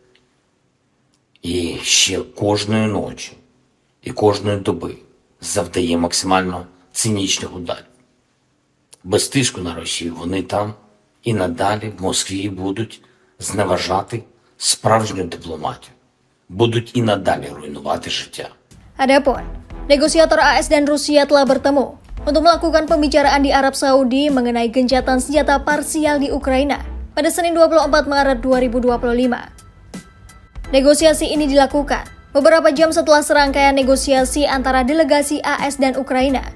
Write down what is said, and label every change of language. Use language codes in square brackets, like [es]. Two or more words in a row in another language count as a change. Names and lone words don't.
[uk] І ще кожної ночі і кожної доби завдає максимально цинічних ударів. Без тиску на Росію вони там і надалі в Москві будуть зневажати справжню дипломатію. Будуть і надалі руйнувати життя. [id] Adapun, negosiator AS dan Rusia telah bertemu untuk melakukan pembicaraan di Arab Saudi mengenai gencatan senjata parsial di Ukraina pada Senin 24 Maret 2025. Negosiasi ini dilakukan beberapa jam setelah serangkaian negosiasi antara delegasi AS dan Ukraina.